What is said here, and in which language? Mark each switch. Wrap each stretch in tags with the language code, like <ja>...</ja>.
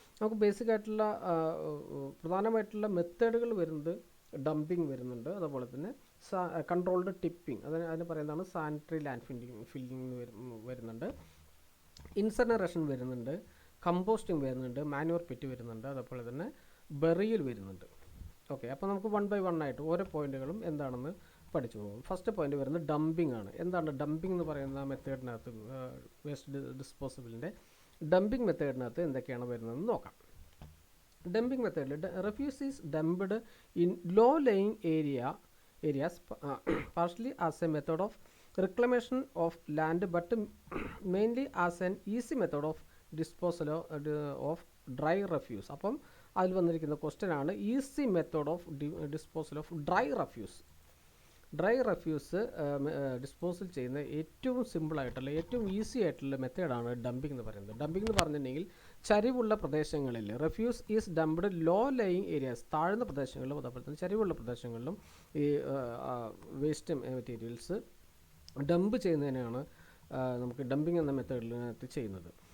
<ml>നമുക്ക് ബേസിക്കായിട്ടുള്ള പ്രധാനമായിട്ടുള്ള മെത്തേഡുകൾ വരുന്നത് ഡംപിങ് വരുന്നുണ്ട്, അതുപോലെ തന്നെ കൺട്രോൾഡ് ടിപ്പിംഗ്, അതിന് പറയുന്നതാണ് സാനിറ്ററി ലാൻഡ് ഫില്ലിംഗ് വരുന്നുണ്ട്, ഇൻസനറേഷൻ വരുന്നുണ്ട്, കമ്പോസ്റ്റിംഗ് വരുന്നുണ്ട്, മാനുവർ പിറ്റ് വരുന്നുണ്ട്, അതുപോലെ തന്നെ ബെറിയൽ വരുന്നുണ്ട്. ഓക്കെ, അപ്പോൾ നമുക്ക് 1 by 1 ആയിട്ട് ഓരോ പോയിന്റുകളും എന്താണെന്ന് പഠിച്ചു പോകും. ഫസ്റ്റ് പോയിന്റ് വരുന്നത് ഡംപിംഗ് ആണ്. എന്താണ് ഡംപിംഗ് എന്ന് പറയുന്ന മെത്തേഡിനകത്ത്, വേസ്റ്റ് ഡിസ്പോസിബിളിൻ്റെ ഡംപിംഗ് മെത്തേഡിനകത്ത് എന്തൊക്കെയാണ് വരുന്നതെന്ന് നോക്കാം. ഡംപിംഗ് മെത്തേഡിൽ</ml> <en>Refuse is dumped in low laying areas partially as a method of reclamation of land, but mainly as an easy method of disposal of dry refuse.</en> <ml>അപ്പം അതിൽ വന്നിരിക്കുന്ന ക്വസ്റ്റ്യൻ ആണ്</ml> <en>Easy method of disposal of dry refuse.</en> <ml>Dry refuse disposal ചെയ്യുന്ന ഏറ്റവും സിമ്പിളായിട്ടുള്ള ഏറ്റവും easy ആയിട്ടുള്ള മെത്തേഡാണ് ഡംപിംഗ് എന്ന് പറയുന്നത്. ഡംപിംഗ് എന്ന് പറഞ്ഞിട്ടുണ്ടെങ്കിൽ ചരിവുള്ള പ്രദേശങ്ങളിൽ</ml> <en>refuse is dumped low laying areas,</en> <ml>താഴ്ന്ന പ്രദേശങ്ങളിലും അതേപോലെ തന്നെ ചരിവുള്ള പ്രദേശങ്ങളിലും ഈ വേസ്റ്റ് മെറ്റീരിയൽസ് ഡംപ് ചെയ്യുന്നതിനാണ് നമുക്ക് ഡംപിംഗ് എന്ന മെത്തേഡിനകത്ത് ചെയ്യുന്നത്.</ml>